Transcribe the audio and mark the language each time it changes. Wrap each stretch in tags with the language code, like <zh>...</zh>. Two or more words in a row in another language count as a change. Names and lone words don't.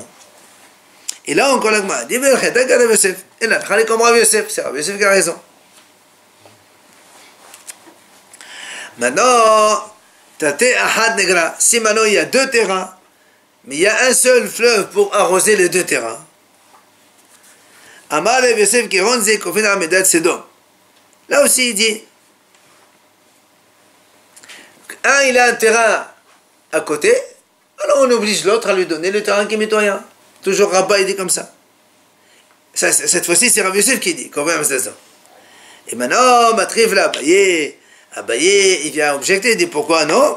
<fr>Et là encore l'agma dit, et là, comme Rav Yosef, c'est Rav Yosef qui a raison. Maintenant, si maintenant il y a 2 terrains, mais il y a un seul fleuve pour arroser les 2 terrains.</fr> <he>אמר רב יוסף qui ronze כופין אמדת סדום.</he> <fr>Là aussi, il dit, un, il a un terrain à côté, alors on oblige l'autre à lui donner le terrain qui est mitoyen. Toujours Rabba, il dit comme ça. Cette fois-ci, c'est Rav Yosef qui dit, et maintenant, Matriv là, Abaye, il vient objecter, il dit, pourquoi non?</fr>